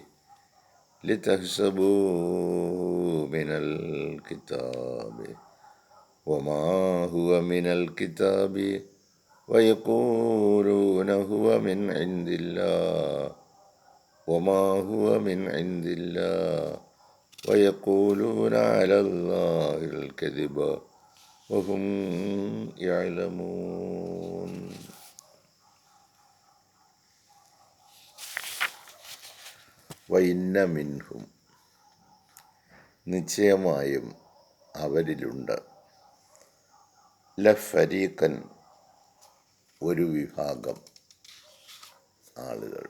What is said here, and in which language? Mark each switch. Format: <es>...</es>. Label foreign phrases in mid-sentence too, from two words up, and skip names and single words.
<ar>لِتَحْسَبُوهُ مِنَ الْكِتَابِ وَمَا هُوَ مِنَ الْكِتَابِ وَيَقُولُونَ هُوَ مِنْ عِنْدِ اللَّهِ وَمَا هُوَ مِنْ عِنْدِ اللَّهِ وَيَقُولُونَ عَلَى اللَّهِ الْكَذِبَ وَهُمْ يَعْلَمُونَ. وإن منهم,</ar> <ml>നിശ്ചയമായും അവരിലുണ്ട്, ലഫരീഖൻ, ഒരു വിഭാഗം ആളുകൾ.</ml>